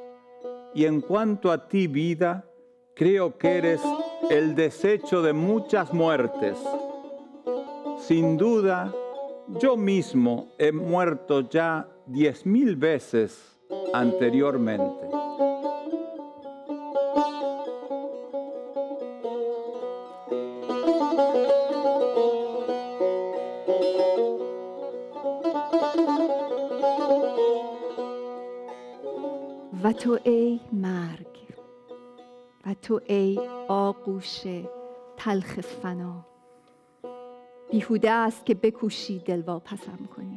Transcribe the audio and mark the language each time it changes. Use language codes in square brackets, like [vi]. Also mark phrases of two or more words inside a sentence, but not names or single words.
[es] Y en cuanto a ti, vida, creo que eres el desecho de muchas muertes. Sin duda, yo mismo he muerto ya 10,000 veces anteriormente. [fa] و تو ای مرگ و تو ای آغوش تلخ فنا، بیهوده است که بکوشی دل واپسم کنی.